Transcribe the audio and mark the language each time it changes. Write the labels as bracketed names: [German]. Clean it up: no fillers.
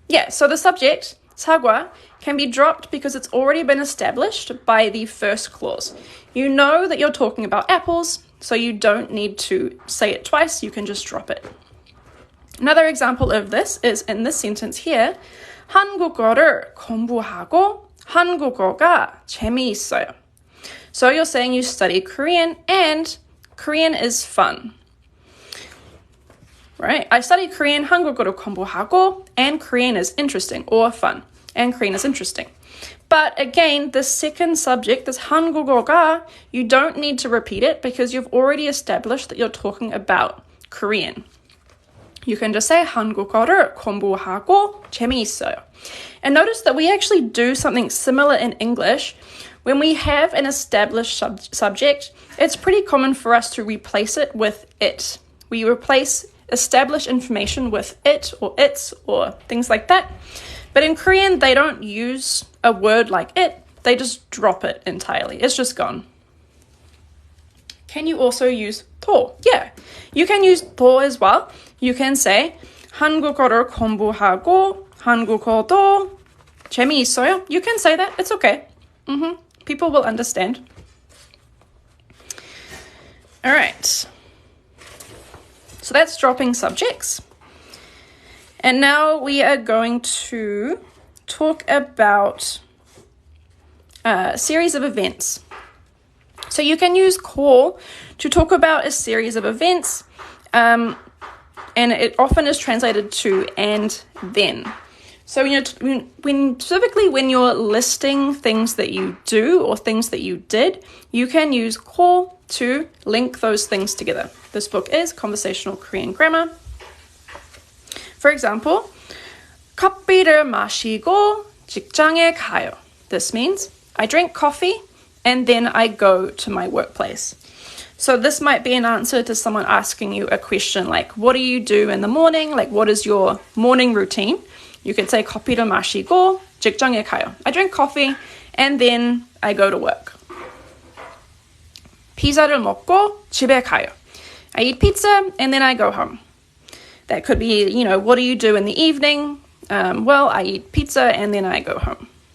[English] So the subject, 사과, can be dropped because it's already been established by the first clause. You know that you're talking about apples, so you don't need to say it twice. You can just drop it. Another example of this is in this sentence here. [Korean] 한국어를 공부하고 한국어가 재미있어요. [English] So you're saying you study Korean and Korean is fun. Right? I study Korean, [Korean] 한국어를 공부하고, [English] and Korean is interesting or fun. And Korean is interesting. But again, the second subject, this 한국어가, you don't need to repeat it because you've already established that you're talking about Korean. You can just say [Korean] 한국어를 공부하고 재미있어요. [English] And notice that we actually do something similar in English. When we have an established subject, it's pretty common for us to replace it with it. We replace established information with it or its or things like that. But in Korean, they don't use a word like it. They just drop it entirely. It's just gone. Can you also use 더? Yeah, you can use 더 as well. You can say [Korean] 한국어를 공부하고 한국어도 재미있어요. [English] You can say that. It's okay. People will understand. All right. So that's dropping subjects. And now we are going to talk about a series of events. So you can use 고 to talk about a series of events, and it often is translated to and then. So specifically when you're listing things that you do or things that you did, you can use 고 to link those things together. This book is Conversational Korean Grammar. For example, [Korean] 커피를 마시고 직장에 가요. [English] This means I drink coffee and then I go to my workplace. So this might be an answer to someone asking you a question like, what do you do in the morning? Like, what is your morning routine? You could say [Korean] 커피를 마시고 직장에 가요. [English] I drink coffee and then I go to work. [Korean] 피자를 먹고 집에 가요. [English] I eat pizza and then I go home. That could be, what do you do in the evening? Well, I eat pizza and then I go home.